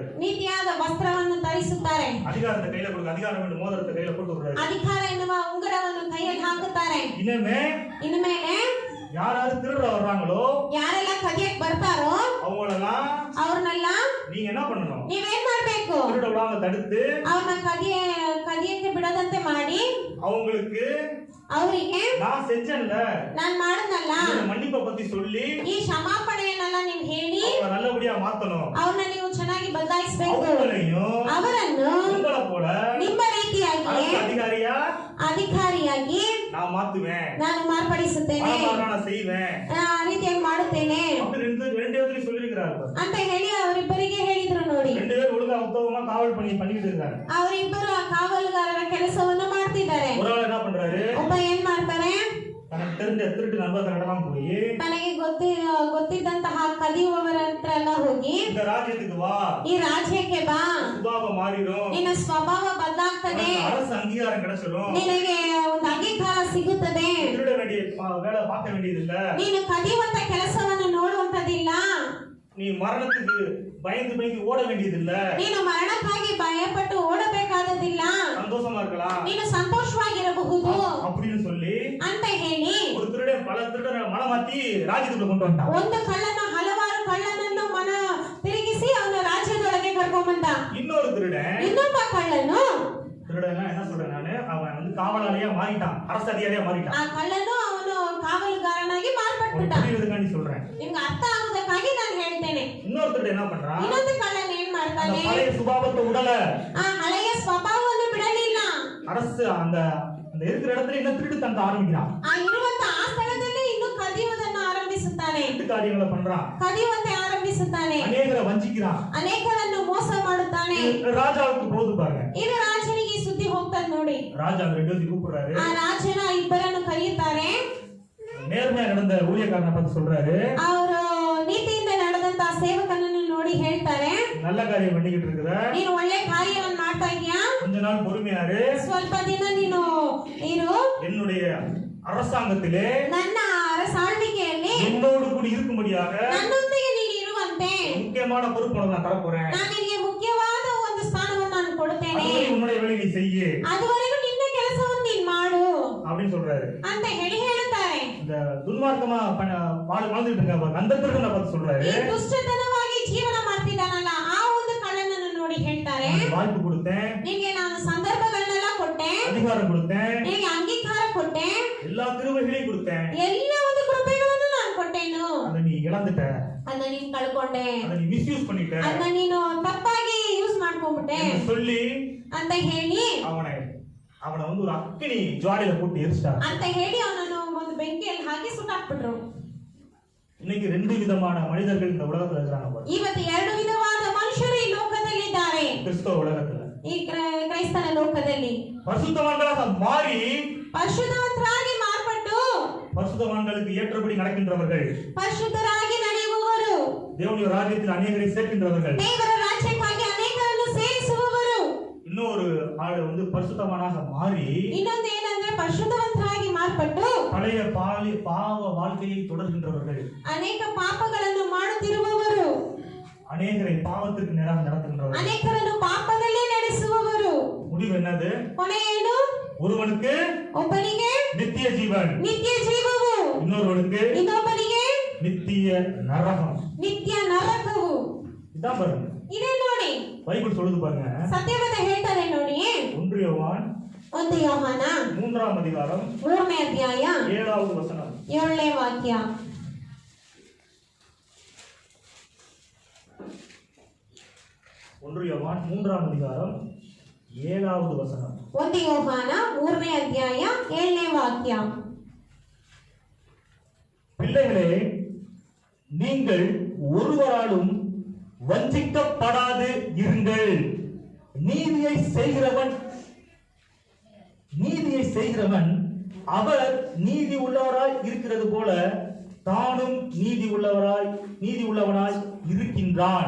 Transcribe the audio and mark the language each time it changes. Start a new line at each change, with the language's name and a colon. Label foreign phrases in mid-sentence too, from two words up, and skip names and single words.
Kannada: ನೀತಿಯಾದ ವಸ್ತ್ರವನ್ನು ಧರಿಸುತ್ತಾರೆ.
Tamil: அதிகாரத்தை கையில கொடுக்க, அதிகாரம் என்று மோதிரத்தை கையில போட்டு விடுறாரு.
Kannada: ಅಧಿಕಾರ ಎನ್ನುವ ಉಂಗುರವನ್ನು ಕೈಯಲ್ಲಿ ಹಾಕುತ್ತಾರೆ.
Tamil: இனிமே யாராவது திருட வர்றாங்களோ,
Kannada: ಯಾರೆಲ್ಲ ಕದಿಯಕ್ಕೆ ಬರ್ತಾರೋ
Tamil: அவங்களெல்லாம்
Kannada: ಅವ್ರನ್ನೆಲ್ಲ
Tamil: நீங்க என்ன பண்ணணும்?
Kannada: ನೀವೇನ್ ಮಾಡ್ಬೇಕು?
Tamil: திருட விடாம தடுத்து
Kannada: ಅವ್ರನ್ನ ಕದಿಯಕ್ಕೆ ಬಿಡದಂತೆ ಮಾಡಿ
Tamil: அவங்களுக்கு
Kannada: ಅವರಿಗೆ
Tamil: நான் செஞ்சேன்ல,
Kannada: ನಾನ್ ಮಾಡನಲ್ಲ
Tamil: மன்னிப்பை பத்தி சொல்லி
Kannada: ಈ ಕ್ಷಮಾಪಣೆಯನ್ನೆಲ್ಲ ನೀವು ಹೇಳಿ
Tamil: அவங்களை நல்லபடியா மாத்தணும்.
Kannada: ಅವ್ರನ್ನ ನೀವು ಚೆನ್ನಾಗಿ ಬದಲಾಯಿಸಬೇಕು.
Tamil: அவரನ್ನು உங்களை போல
Kannada: ನಿಮ್ಮ ರೀತಿಯಾಗಿ ಅಧಿಕಾರಿಯಾಗಿ
Tamil: நான் மாத்துவேன்,
Kannada: ನಾನು ಮಾರ್ಪಡಿಸುತ್ತೇನೆ,
Tamil: நான் செய்வேன்,
Kannada: ಆ ರೀತಿಯಾಗಿ ಮಾಡುತ್ತೇನೆ
Tamil: ரெண்டு சொல்லிருக்கிறாரு
Kannada: ಅಂತ ಹೇಳಿ ಅವರಿಬ್ಬರಿಗೆ ಹೇಳಿದ್ರು. ನೋಡಿ,
Tamil: ரெண்டு பேரும் ஒழுங்கா உத்தவமா காவல் பண்ணிட்டு இருக்காங்க.
Kannada: ಅವರಿಬ್ಬರು ಆ ಕಾವಲುಗಾರರ ಕೆಲಸವನ್ನು ಮಾಡ್ತಿದ್ದಾರೆ.
Tamil: ஒரு ஆள் என்ன பண்றாரு?
Kannada: ಒಬ್ಬ ಏನ್ ಮಾಡ್ತಾರೆ?
Tamil: தனக்கு தெரிஞ்ச திருட்டு நண்பர்களிடம் போய்,
Kannada: ತನಗೆ ಗೊತ್ತಿದ್ದಂತಹ ಕದಿಯುವವರ ಹತ್ರ ಎಲ್ಲ ಹೋಗಿ,
Tamil: இந்த ராஜ்யத்துக்கு வா,
Kannada: ಈ ರಾಜ್ಯಕ್ಕೆ ಬಾ,
Tamil: சுபாவம் மாறிடும்,
Kannada: ನಿನ್ನ ಸ್ವಭಾವ ಬದಲಾಗ್ತದೆ,
Tamil: அரசு அங்கீகாரம் கிடைச்சிடும்,
Kannada: ನಿನಗೆ ಒಂದು ಅಂಗೀಕಾರ ಸಿಗುತ್ತದೆ,
Tamil: திருட வேண்டிய வேலை பார்க்க வேண்டியதில்ல,
Kannada: ನೀನು ಕದಿಯುವಂತ ಕೆಲಸವನ್ನು ನೋಡುವಂತದಿಲ್ಲ,
Tamil: நீ மரணத்துக்கு பயந்து ஓட வேண்டியதில்ல,
Kannada: ನೀನು ಮರಣಕ್ಕಾಗಿ ಭಯಪಟ್ಟು ಓಡಬೇಕಾದದಿಲ್ಲ,
Tamil: சந்தோஷமா இருக்கலாம்,
Kannada: ನೀನು ಸಂತೋಷವಾಗಿರಬಹುದು
Tamil: அப்படின்னு சொல்லி
Kannada: ಅಂತ ಹೇಳಿ
Tamil: ஒரு திருடன் பல திருடரை மனமாத்தி ராஜ்யத்துக்குள்ள கொண்டு வந்தான்.
Kannada: ಒಂದು ಕಳ್ಳನ ಹಲವಾರು ಕಳ್ಳನನ್ನು ಮನ ತಿರುಗಿಸಿ ಅವನ ರಾಜ್ಯದೊಳಗೆ ಕರ್ಕೊಂಡ್ ಬಂದ.
Tamil: இன்னொரு திருடன்,
Kannada: ಇನ್ನೊಬ್ಬ ಕಳ್ಳನು,
Tamil: திருடனா என்ன சொல்றேன் நானு, அவன் வந்து காவலாளியா மாறிட்டான், அரசு அதிகாரியா மாறிட்டான்.
Kannada: ಆ ಕಳ್ಳನು ಅವನು ಕಾವಲುಗಾರನಾಗಿ ಮಾರ್ಪಟ್ಬಿಟ್ಟ.
Tamil: புரியுதுக்காண்டி சொல்றேன்,
Kannada: ನಿಮ್ಗೆ ಅರ್ಥ ಆಗುವುದಕ್ಕಾಗಿ ನಾನು ಹೇಳ್ತೇನೆ.
Tamil: இன்னொரு திருடன் என்ன பண்றான்?
Kannada: ಇನ್ನೊಂದು ಕಳ್ಳನ ಏನ್ ಮಾಡ್ತಾನೆ?
Tamil: பழைய சுபாவத்தை உடல,
Kannada: ಆ ಹಳೆಯ ಸ್ವಭಾವವನ್ನು ಬಿಡಲಿಲ್ಲ.
Tamil: அரசு அந்த இருக்கிற இடத்துல இன்னும் திருட்டு தந்த ஆரம்பிக்கிறான்.
Kannada: ಆ ಇರುವಂತ ಆ ಸ್ಥಳದಲ್ಲಿ ಇನ್ನು ಕದಿಯುವುದನ್ನು ಆರಂಭಿಸುತ್ತಾನೆ,
Tamil: காரியங்களை பண்றான்,
Kannada: ಕದಿಯುವಂತೆ ಆರಂಭಿಸುತ್ತಾನೆ,
Tamil: அநேகரை வஞ்சிக்கிறான்,
Kannada: ಅನೇಕರನ್ನು ಮೋಸ ಮಾಡುತ್ತಾನೆ.
Tamil: ராஜாவுக்கு போது பாருங்க,
Kannada: ಇದು ರಾಜನಿಗೆ ಸುದ್ದಿ ಹೋಗ್ತದೆ ನೋಡಿ.
Tamil: ராஜா அந்த ரெண்டு பேரும் கூப்பிடுறாரு,
Kannada: ಆ ರಾಜನ ಇಬ್ಬರನ್ನು ಕರೆಯುತ್ತಾರೆ,
Tamil: நேர்மையா நடந்த ஊழியக்காரனை பார்த்து சொல்றாரு,
Kannada: ಅವರು ನೀತಿಯಿಂದ ನಡೆದಂತ ಸೇವಕನನ್ನು ನೋಡಿ ಹೇಳ್ತಾರೆ,
Tamil: நல்ல காரியம் பண்ணிக்கிட்டு இருக்கிற,
Kannada: ನೀನು ಒಳ್ಳೆ ಕಾರ್ಯವನ್ನು ಮಾಡ್ತಾ ಇದೀಯಾ,
Tamil: கொஞ்ச நாள் பொறுமையாரு,
Kannada: ಸ್ವಲ್ಪ ದಿನ ನೀನು ಇರು,
Tamil: என்னுடைய அரசாங்கத்திலே
Kannada: ನನ್ನ அரசாಳ್ವಿಕೆಯಲ್ಲಿ
Tamil: என்னோடு கூட இருக்கும்படியாக
Kannada: ನನ್ನೊಂದಿಗೆ ನೀನು ಇರುವಂತೆ
Tamil: முக்கியமான பொறுப்பு நான் தரப்போறேன்,
Kannada: ನಾನು ನಿನಗೆ ಮುಖ್ಯವಾದ ಒಂದು ಸ್ಥಾನವನ್ನು ನಾನು ಕೊಡುತ್ತೇನೆ,
Tamil: உன்னுடைய வேலையை நீ செய்ய,
Kannada: ಅದುವರೆಗೂ ನಿನ್ನ ಕೆಲಸವನ್ನು ನೀನು ಮಾಡು
Tamil: அப்படின்னு சொல்றாரு.
Kannada: ಅಂತ ಹೇಳುತ್ತಾರೆ.
Tamil: இந்த துன்மார்க்கமா வாழ்ந்துட்டு இருக்க அந்த திருடனை பார்த்து சொல்றாரு,
Kannada: ಈ ದುಷ್ಟತನವಾಗಿ ಜೀವನ ಮಾಡ್ತಿದ್ದಾನಲ್ಲ ಆ ಒಂದು ಕಳ್ಳನನ್ನು ನೋಡಿ ಹೇಳ್ತಾರೆ,
Tamil: வாய்ப்பு கொடுத்தேன்,
Kannada: ನಿನಗೆ ನಾನು ಸಂದರ್ಭಗಳನ್ನೆಲ್ಲ ಕೊಟ್ಟೆ,
Tamil: அதிகாரம் கொடுத்தேன்,
Kannada: ನಿನಗೆ ಅಂಗೀಕಾರ ಕೊಟ್ಟೆ,
Tamil: எல்லா கிருபைகளையும் கொடுத்தேன்,
Kannada: ಎಲ್ಲ ಒಂದು ಕೃಪೆಗಳನ್ನು ನಾನು ಕೊಟ್ಟೇನು,
Tamil: அதை நீ இழந்துட்ட,
Kannada: ಅದನ್ನ ನೀನು ಕಳ್ಕೊಂಡೆ,
Tamil: அதை நீ மிஸ்யூஸ் பண்ணிட்ட,
Kannada: ಅದನ್ನ ನೀನು ತಪ್ಪಾಗಿ ಯೂಸ್ ಮಾಡ್ಕೊಂಡ್ಬಿಟ್ಟೆ
Tamil: சொல்லி
Kannada: ಅಂತ ಹೇಳಿ
Tamil: அவனை வந்து ஒரு அக்கினி ஜுவாலையில போட்டு எரிச்சிட்டார்
Kannada: ಅಂತ ಹೇಳಿ ಅವನನ್ನು ಒಂದು ಬೆಂಕಿಯಲ್ಲಿ ಹಾಕಿ ಸುಟ್ಟಾಕ್ಬಿಟ್ರು.
Tamil: இன்னைக்கு ரெண்டு விதமான மனிதர்கள் இந்த உலகத்துல இருக்காங்க.
Kannada: ಇವತ್ತು ಎರಡು ವಿಧವಾದ ಮನುಷ್ಯರು ಈ ಲೋಕದಲ್ಲಿ ಇದ್ದಾರೆ.
Tamil: கிறிஸ்தவ உலகத்துல
Kannada: ಈ ಕ್ರೈಸ್ತನ ಲೋಕದಲ್ಲಿ
Tamil: பரிசுத்தவான்களாக மாறி
Kannada: ಪರಿಶುದ್ಧವಂತರಾಗಿ ಮಾರ್ಪಟ್ಟು
Tamil: பரிசுத்தவான்களுக்கு ஏற்றபடி நடக்கின்றவர்கள்,
Kannada: ಪರಿಶುದ್ಧರಾಗಿ ನಡೆಯುವವರು,
Tamil: தேவனுடைய ராஜ்யத்தில் அநேகரை சேர்க்கின்றவர்கள்,
Kannada: ದೇವರ ರಾಜ್ಯಕ್ಕಾಗಿ ಅನೇಕರನ್ನು ಸೇರಿಸುವವರು,
Tamil: இன்னொரு ஆள் வந்து பரிசுத்தவானாக மாறி
Kannada: ಇನ್ನೊಂದು ಏನಂದ್ರೆ ಪರಿಶುದ್ಧವಂತರಾಗಿ ಮಾರ್ಪಟ್ಟು
Tamil: பழைய பாவ வாழ்க்கையை தொடர்கின்றவர்கள்,
Kannada: ಅನೇಕ ಪಾಪಗಳನ್ನು ಮಾಡುತ್ತಿರುವವರು,
Tamil: அநேகரை பாவத்திற்கு நேராக நடத்துகின்றவர்கள்,
Kannada: ಅನೇಕರನ್ನು ಪಾಪದಲ್ಲೇ ನಡೆಸುವವರು,
Tamil: முடிவு என்னது?
Kannada: ಕೊನೆ ಏನು?
Tamil: ஒருவனுக்கு
Kannada: ಒಬ್ಬನಿಗೆ
Tamil: நித்திய ஜீவன்,
Kannada: ನಿತ್ಯ ಜೀವವು,
Tamil: இன்னொருவனுக்கு
Kannada: ಇನ್ನೊಬ್ಬನಿಗೆ
Tamil: நித்திய நரகம்.
Kannada: ನಿತ್ಯ ನರಕವು.
Tamil: இதான் பாருங்க,
Kannada: ಇದೇ ನೋಡಿ
Tamil: பைபிள் சொல்லுது பாருங்க.
Kannada: ಸತ್ಯವೇದ ಹೇಳ್ತಾರೆ ನೋಡಿ.
Tamil: 1 யோவான்
Kannada: 1 ಯೋಹಾನ
Tamil: 3 அதிகாரம்
Kannada: 3ನೇ ಅಧ್ಯಾಯ
Tamil: 7வது வசனம்.
Kannada: 7ನೇ ವಾಕ್ಯ.
Tamil: 1 யோவான் 3 அதிகாரம் 7வது வசனம்.
Kannada: 1 ಯೋಹಾನ 3ನೇ ಅಧ್ಯಾಯ 7ನೇ ವಾಕ್ಯ.
Tamil: பிள்ளைகளே, நீங்கள் ஒருவராலும் வஞ்சிக்கப்படாது இருங்கள். நீதியை செய்கிறவன் அவர் நீதி உள்ளவராய் இருக்கிறது போல தானும் நீதி உள்ளவனாய் இருக்கின்றான்.